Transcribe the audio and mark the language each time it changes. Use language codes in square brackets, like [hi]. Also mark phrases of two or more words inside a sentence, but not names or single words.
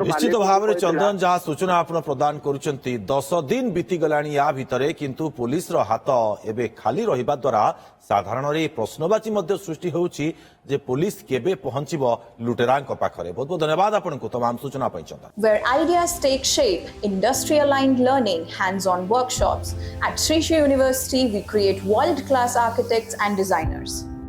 [or] ନିଶ୍ଚିତ ଭାବ ରେ ଚନ୍ଦନ ଯାହା ସୂଚନା ଆପଣ ପ୍ରଦାନ କରୁଛନ୍ତି 10 ଦିନ ବିତି ଗଲାଣି ବା ଭିତରେ କିନ୍ତୁ ପୁଲିସ ର ହାତ ଏବେ ଖାଲି ରହିବା ଦ୍ୱାରା ସାଧାରଣ ରେ ପ୍ରଶ୍ନବାଚୀ ମଧ୍ୟ ସୃଷ୍ଟି ହେଉଛି ଯେ ପୁଲିସ କେବେ ପହଞ୍ଚିବ ଲୁଟେରାଙ୍କ ପାଖରେ। ବହୁତ ବହୁତ ଧନ୍ୟବାଦ ଆପଣଙ୍କୁ ତମାମ ସୂଚନା ପାଇଁ ଚନ୍ଦନ। [en] Where ideas take shape, industry-aligned learning, hands-on workshops. At Sri Sri University, we create world-class architects and designers.